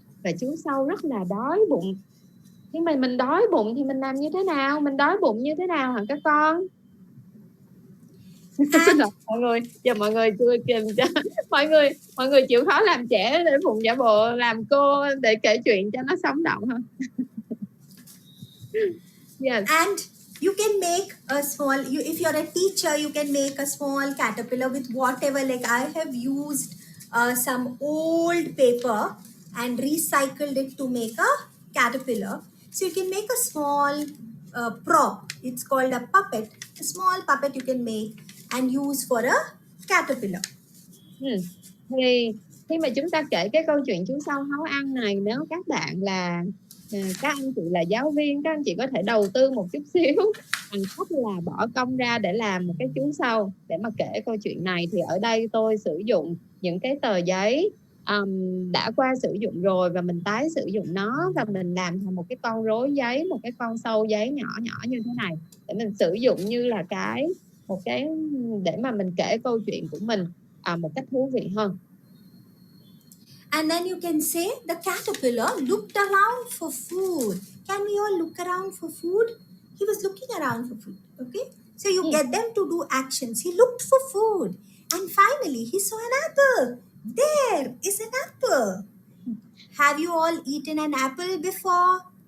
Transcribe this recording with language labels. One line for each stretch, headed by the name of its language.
Vietnamese: Và chú sâu rất là đói bụng. Nhưng mà mình đói bụng thì mình làm như thế nào? Mình đói bụng như thế nào hả các con? Xin lỗi mọi người, giờ mọi người chưa kìm cho mọi người chịu khó làm trẻ để Phụng giả bộ làm cô để kể chuyện cho nó sống động hơn.
English: Yes. And you can make a small, if you're a teacher, you can make a small caterpillar with whatever. Like I have used some old paper and recycled it to make a caterpillar. So you can make a small prop. It's called a puppet. A small puppet you can make and use for a caterpillar.
Vietnamese: Thì khi mà chúng ta kể cái câu chuyện chú sâu háo ăn này, nếu các bạn là các anh chị là giáo viên, các anh chị có thể đầu tư một chút xíu bằng cách là bỏ công ra để làm một cái chú sâu để mà kể câu chuyện này. Thì ở đây tôi sử dụng những cái tờ giấy đã qua sử dụng rồi, và mình tái sử dụng nó và mình làm thành một cái con rối giấy, một cái con sâu giấy nhỏ nhỏ như thế này, để mình sử dụng như là một cái để mà mình kể câu chuyện của mình một cách thú vị hơn.
English: And then you can say the caterpillar looked around for food. Can we all look around for food? He was looking around for food. Okay, so you get them to do actions. He looked for food, and finally he saw an apple. There is an apple. Have you all eaten an apple before?